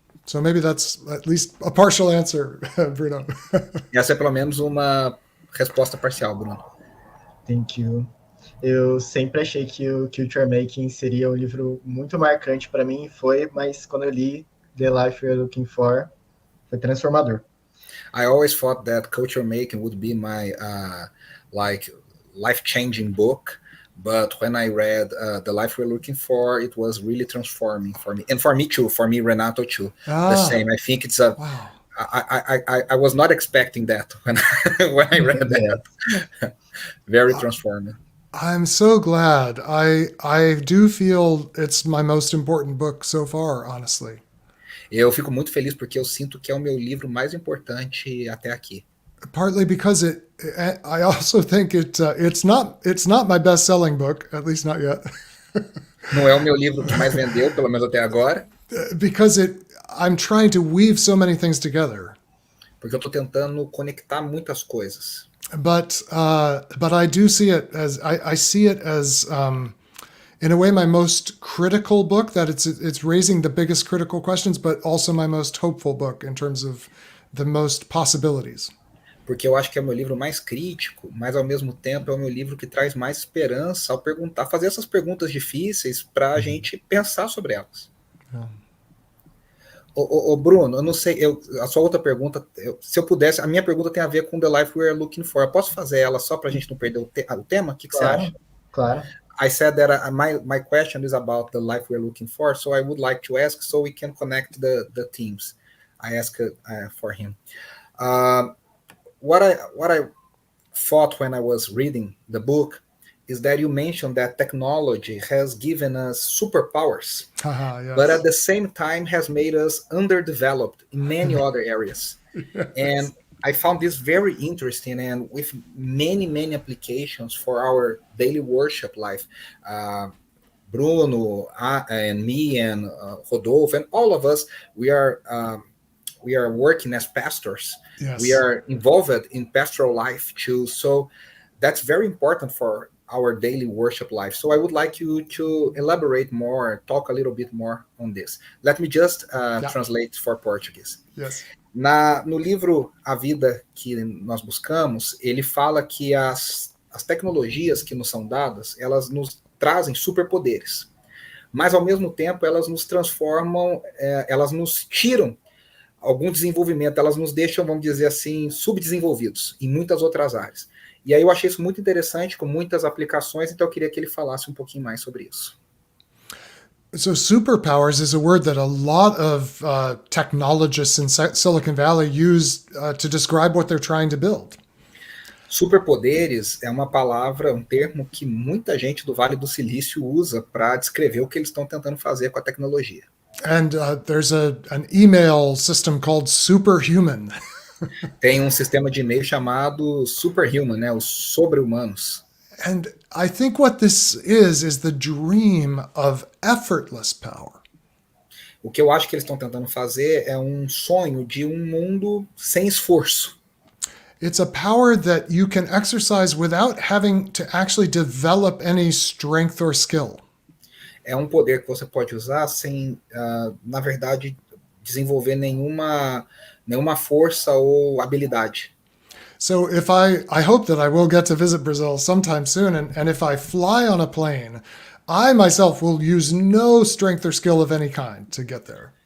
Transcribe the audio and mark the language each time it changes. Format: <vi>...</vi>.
<en>So maybe that's at least a partial answer, Bruno.</en> <pt>Essa é pelo menos uma resposta parcial, Bruno.</pt> <en>Thank you.</en> <pt>Eu sempre achei que o Culture Making seria um livro muito marcante para mim, mas quando eu li The Life You're Looking For, foi transformador.</pt> <en>I always thought that Culture Making would be my life-changing book, but when I read The Life We're Looking For, it was really transforming for me, and for me too, for me, Renato too. The same. I think it's a. Wow. I was not expecting that when I read that. Very transforming. I'm so glad. I do feel it's my most important book so far, honestly.</en> <pt>Eu fico muito feliz porque eu sinto que é o meu livro mais importante até aqui.</pt> <en>Partly because I also think it's not my best-selling book, at least not yet.</en> <pt>Não é o meu livro que mais vendeu, pelo menos até agora.</pt> <en>Because I'm trying to weave so many things together.</en> <pt>Porque eu estou tentando conectar muitas coisas.</pt> <en>But I do see it as I see it as in a way my most critical book, that it's raising the biggest critical questions, but also my most hopeful book in terms of the most possibilities.</en> <pt>Porque eu acho que é o meu livro mais crítico, mas ao mesmo tempo é o meu livro que traz mais esperança ao fazer essas perguntas difíceis para a gente pensar sobre elas. Ô, Bruno, eu não sei, a sua outra pergunta, se eu pudesse, a minha pergunta tem a ver com The Life We Are Looking For. Eu posso fazer ela só para a gente não perder o tema? O que você acha? Claro.</pt> <en>I said that my question is about the life we're looking for, so I would like to ask so we can connect the themes. I asked for him. What I thought when I was reading the book is that you mentioned that technology has given us superpowers, Yes. but at the same time has made us underdeveloped in many other areas. Yes. And I found this very interesting and with many, many applications for our daily worship life. Bruno and me and Rodolfo and all of us, we are working as pastors. Yes. We are involved in pastoral life too. So that's very important for our daily worship life. So I would like you to elaborate more, talk a little bit more on this. Let me just translate for Portuguese. Yes.</en> <pt>No livro A Vida que nós buscamos, ele fala que as tecnologias que nos são dadas, elas nos trazem superpoderes. Mas, ao mesmo tempo, elas nos transformam, elas nos tiram algum desenvolvimento, elas nos deixam, vamos dizer assim, subdesenvolvidos em muitas outras áreas. E aí eu achei isso muito interessante, com muitas aplicações, então eu queria que ele falasse um pouquinho mais sobre isso.</pt> <en>So superpowers is a word that a lot of technologists in Silicon Valley use to describe what they're trying to build.</en> <pt>Superpoderes é uma palavra, um termo que muita gente do Vale do Silício usa para descrever o que eles estão tentando fazer com a tecnologia.</pt> <en>And there's an email system called Superhuman.</en> <pt>Tem um sistema de e-mail chamado Superhuman, né, os sobre-humanos.</pt> <en>And I think what this is the dream of effortless power.</en> <pt>O que eu acho que eles estão tentando fazer é um sonho de um mundo sem esforço.</pt> <en>It's a power that you can exercise without having to actually develop any strength or skill.</en> <pt>É um poder que você pode usar sem, na verdade, desenvolver nenhuma força ou habilidade.</pt> <en>So if I hope that I will get to visit Brazil sometime soon, and if I fly on a plane, I myself will use no strength or skill of any kind to get there.</en>